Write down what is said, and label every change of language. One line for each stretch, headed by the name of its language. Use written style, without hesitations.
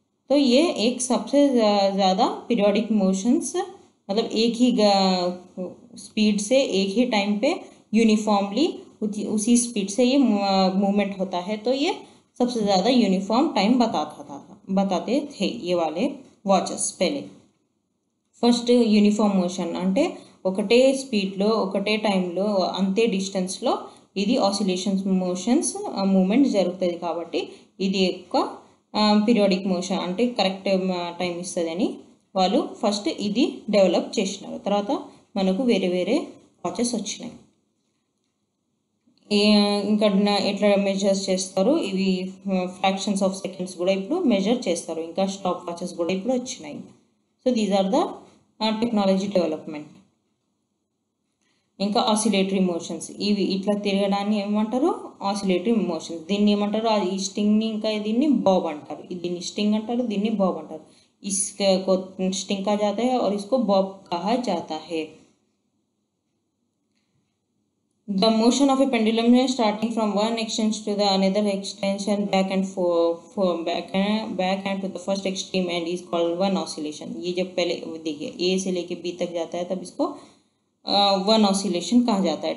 Hindi: तो ये एक सबसे ज़्यादा पीरियोडिक मोशंस, मतलब एक ही स्पीड से एक ही टाइम पे यूनिफॉर्मली उसी स्पीड से ये मूवमेंट होता है, तो ये सबसे ज़्यादा यूनिफॉर्म टाइम बताते थे ये वाले वॉचेस पहले।
Telugu: ఫస్ట్ యూనిఫామ్ మోషన్ అంటే ఒకటే స్పీడ్లో ఒకటే టైంలో అంతే డిస్టెన్స్లో ఇది ఆసిలేషన్స్ మోషన్స్ మూమెంట్ జరుగుతుంది, కాబట్టి ఇది ఎక్కువ పీరియాడిక్ మోషన్ అంటే కరెక్ట్ టైం ఇస్తుందని వాళ్ళు ఫస్ట్ ఇది డెవలప్ చేసినారు। తర్వాత మనకు వేరే వేరే వాచెస్ వచ్చినాయి। ఇంకా ఎట్లా మెజర్స్ చేస్తారు, ఇవి ఫ్రాక్షన్స్ ఆఫ్ సెకండ్స్ కూడా ఇప్పుడు మెజర్ చేస్తారు, ఇంకా స్టాప్ వాచెస్ కూడా ఇప్పుడు వచ్చినాయి।
English: So these are the technology development.
Telugu: ఇంకా ఆసిలేటరీ మోషన్స్, ఇవి ఇట్లా తిరగడాన్ని ఏమంటారు, ఆసిలేటరీ మోషన్స్। దీన్ని ఏమంటారు, ఈ స్టింగ్ని ఇంకా దీన్ని బాబ్ అంటారు, దీన్ని స్టింగ్ అంటారు, దీన్ని బాబ్ అంటారు।
Hindi: इसको स्टिंग कहा जाता है और इसको बॉब कहा जाता है।
English: The motion of a pendulum starting from one extension to the another extension back and back and to the first extreme end is called one oscillation।
Hindi: ये जब पहले देखिए ए से लेके बी तक जाता है तब इसको वन ऑसिलेशन कहा जाता है।